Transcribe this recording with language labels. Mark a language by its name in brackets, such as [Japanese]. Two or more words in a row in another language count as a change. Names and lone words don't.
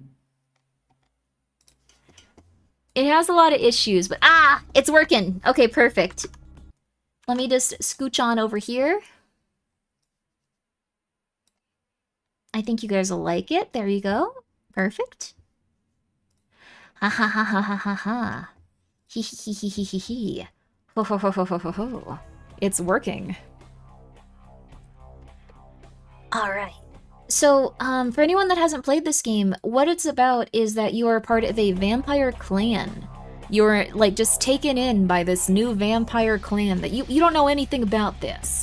[English] It has a lot of issues, but it's working. Okay, perfect. Let me just scooch on over here. I think you guys will like it. There you go. Perfect. Ha ha ha ha ha ha ha. Hee hee hee hee hee hee. Ho ho ho ho ho ho ho. It's working. Alright. So, for anyone that hasn't played this game, what it's about is that you are part of a vampire clan. You're, like, just taken in by this new vampire clan that you don't know anything about this.